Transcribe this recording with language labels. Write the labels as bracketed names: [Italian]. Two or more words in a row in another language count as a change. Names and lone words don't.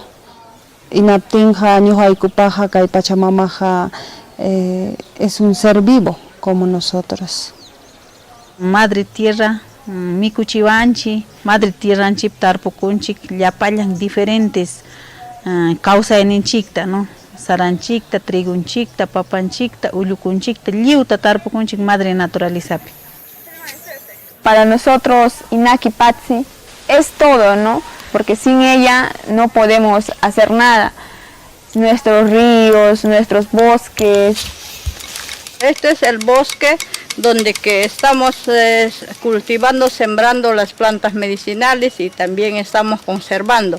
[Quechua] Inaptinqa ñuqaykupaqa kay Pachamamaqa [Spanish] es un ser vivo como nosotros. Madre Tierra, [Quechua] mikuchiwanchi, [Spanish] Madre Tierra [Quechua] tarpukunchik, llapallan diferentes causaninchikta, ¿no? Saranchikta, trigunchikta, papanchikta, ullukunchikta, lliuta tarpukunchik Madre Naturalizapi. [Spanish] Para nosotros, Inaki Patsi es todo, ¿no? Porque sin ella no podemos hacer nada. Nuestros ríos, nuestros bosques. Este es el bosque donde que estamos cultivando, sembrando las plantas medicinales y también estamos conservando.